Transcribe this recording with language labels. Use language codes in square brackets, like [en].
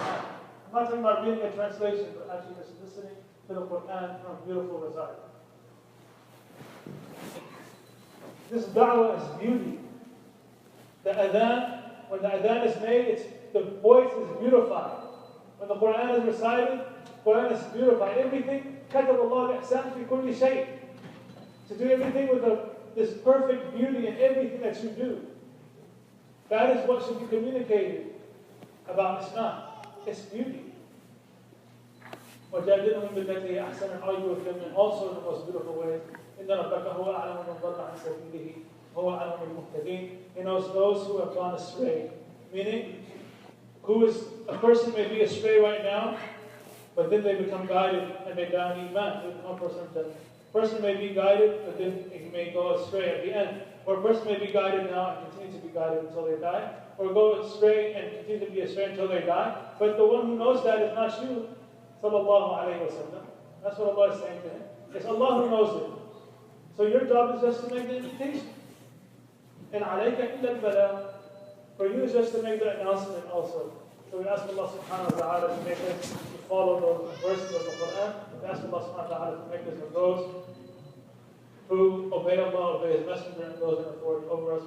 [en] I'm not talking about reading a translation, but actually just listening to the Quran from a beautiful recital. This da'wah is beauty. The adhan, when the adhan is made, the voice is beautified. When the Quran is recited, the Quran is beautified. Everything, [ar] كَتَبَ اللَّهُ الْإِحْسَانَ فِي كُلِّ شَيْءٍ. [en] To do everything with this perfect beauty in everything that you do. That is what should be communicated about Islam. It's beauty. [ar] وَجَادِلْهُمْ بِالَّتِي هِيَ أَحْسَنُ, [en] and argue with them in also the most beautiful ways. [ar] إِنَّ رَبَّكَ هُوَ أَعْلَمُ مَنْ ضَلَّ عَنْ سَبِيلِهِ وَهُوَ أَعْلَمُ بِالْمُهْتَدِينَ. [en] He knows those who have gone astray. Meaning, a person may be astray right now, but then they become guided and they die in Iman. They become a person of Jannah. A person may be guided, but then he may go astray at the end. Or a person may be guided now and continue to be guided until they die. Or go astray and continue to be astray until they die. But the one who knows that is not you. Sallallahu alayhi wa sallam. That's what Allah is saying to him. It's Allah who knows it. So your job is just to make the invitation. And [ar] عَلَيْكَ إِلَّا الْبَلَاغُ. [en] For you is just to make the announcement also. So we ask Allah subhanahu wa ta'ala to make us to follow those verses of the Quran. We ask Allah subhanahu wa ta'ala to make us of those who obey Allah, obey His Messenger, and those in authority over us.